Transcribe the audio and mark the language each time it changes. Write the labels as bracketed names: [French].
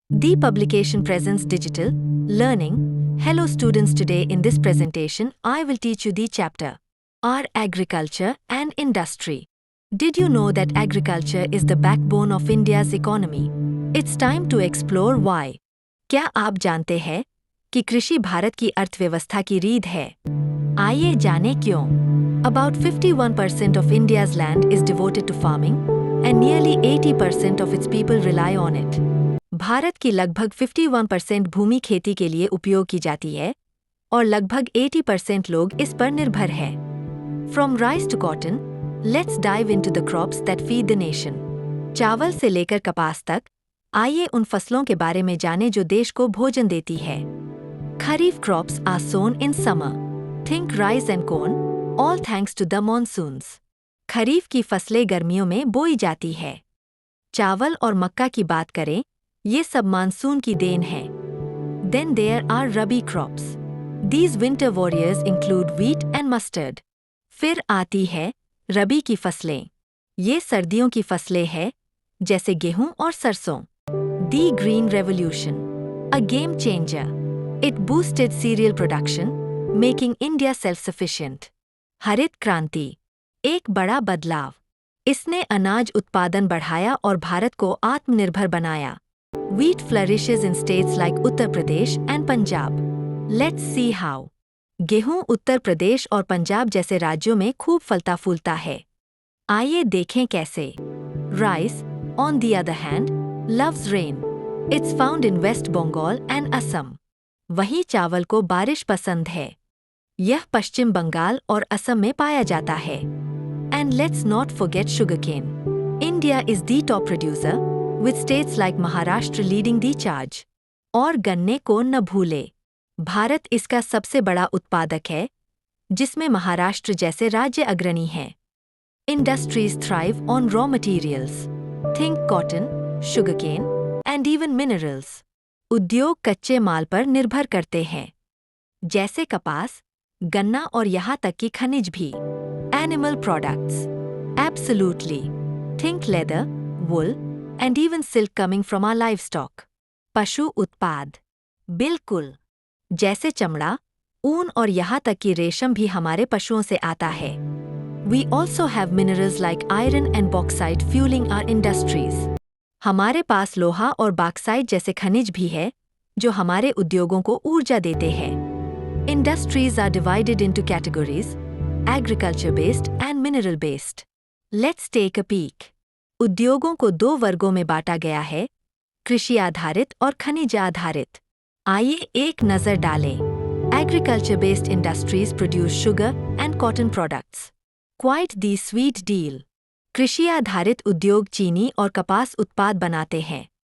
[English] The publication presents digital learning. Hello students, today in this presentation I will teach you the chapter Our Agriculture and Industry. Did you know that agriculture is the backbone of India's economy? It's time to explore why. [Hindi] क्या आप जानते हैं कि कृषि भारत की अर्थव्यवस्था की रीढ़ है? आइए जानें क्यों. [English] About 51% of India's land is devoted to farming and nearly 80% of its people rely on it. [Hindi] Bharat की लगभग 51% भूमि खेती के लिए उपयोग की जाती है और लगभग 80% लोग इस पर निर्भर हैं. [English] From rice to cotton, let's dive into the crops that feed the nation. [Hindi] चावल से लेकर कपास तक, आइए उन फसलों के बारे में जानें जो देश को भोजन देती है. [English] Kharif crops are sown in summer. Think rice and corn, all thanks to the monsoons. [Hindi] खरीफ की फसलें गर्मियों में बोई जाती है. चावल और मक्का की बात करें, ये सब मानसून की देन है. [English] Then there are rabi crops. These winter warriors include wheat and mustard. [Hindi] फिर आती है रबी की फसलें. ये सर्दियों की फसलें हैं, जैसे गेहूं और सरसों. [English] The Green Revolution, a game changer. It boosted cereal production, making India self-sufficient. [Hindi] हरित क्रांति, एक बड़ा बदलाव. इसने अनाज उत्पादन बढ़ाया और भारत को आत्मनिर्भर बनाया. [English] Wheat flourishes in states like Uttar Pradesh and Punjab. Let's see how. [Hindi] गेहूं उत्तर प्रदेश और पंजाब जैसे राज्यों में खूब फलता फूलता है. आइए देखें कैसे. [English] Rice, on the other hand, loves rain. It's found in West Bengal and Assam. [Hindi] वहीं चावल को बारिश पसंद है. यह पश्चिम बंगाल और असम में पाया जाता है. [English] And let's not forget sugarcane. India is the top producer, with states like Maharashtra leading the charge. [Hindi] और गन्ने को न भूले. भारत इसका सबसे बड़ा उत्पादक है, जिसमें महाराष्ट्र जैसे राज्य अग्रणी हैं. [English] Industries thrive on raw materials. Think cotton, sugarcane, and even minerals. [Hindi] उद्योग कच्चे माल पर निर्भर करते हैं, जैसे कपास, गन्ना और यहाँ तक कि खनिज भी. [English] Animal products. Absolutely. Think leather, wool, and even silk coming from our livestock. [Hindi] पशु उत्पाद. बिल्कुल. जैसे चमड़ा, ऊन और यहाँ तक कि रेशम भी हमारे पशुओं से आता है. [English] We also have minerals like iron and bauxite fueling our industries. [Hindi] हमारे पास लोहा और बॉक्साइट जैसे खनिज भी है, जो हमारे उद्योगों को ऊर्जा देते हैं. [English] Industries are divided into categories: agriculture-based and mineral-based. Let's take a peek. [Hindi] उद्योगों को दो वर्गों में बांटा गया है, कृषि आधारित और खनिज आधारित. आइए एक नज़र डालें. [English] Agriculture-based industries produce sugar and cotton products. Quite the sweet deal. [Hindi] कृषि आधारित उद्योग चीनी और कपास उत्पाद बनाते हैं.